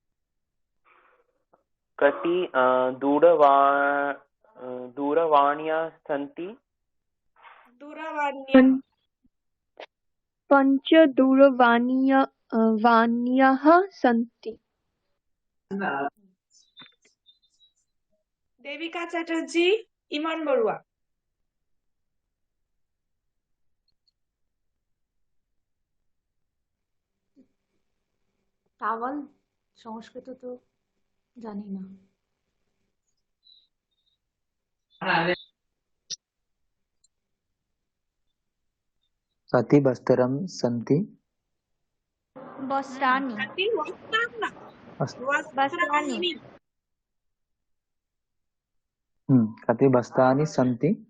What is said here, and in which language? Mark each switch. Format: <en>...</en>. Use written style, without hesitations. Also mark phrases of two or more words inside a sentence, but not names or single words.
<sa>कति दूरवाण्यः सन्ति? दूरवाण्यः वाण्यः सन्ति। देविका चैटर्जी, इमन बरुआ।</sa> <bn>টাওয়াল সংস্কৃত তো জানি না।</bn> <sa>कति वस्त्रं सन्ति? वस्त्राणि। कति वस्त्राणि? वस्त्राणि। कति वस्त्राणि सन्ति?</sa>